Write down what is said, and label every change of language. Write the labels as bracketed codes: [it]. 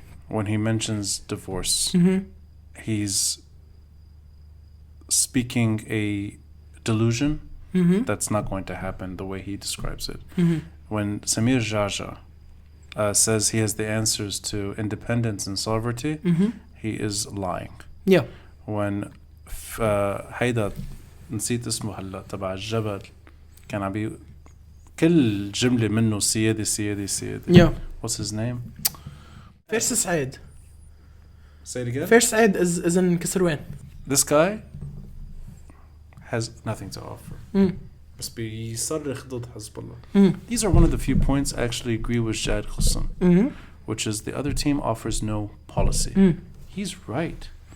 [en] when he mentions divorce, he's speaking a delusion that's not going to happen the way he describes it. When Samir Jaja says he has the answers to independence and sovereignty, he is lying. Yeah. [ar] When Haidar نسيت اسمه هلا تبع الجبل كان عم بي كل جملة منه سيادة سيادة سيادة. [en] Yeah. What's his name? First Said. Say it again. First Said is in Kisrwan. This guy has nothing to offer. [ar] بس بيصرخ ضد حزب الله. [en] These are one of the few points I actually agree with Jad Khussam, which is the other team offers no policy. He's right.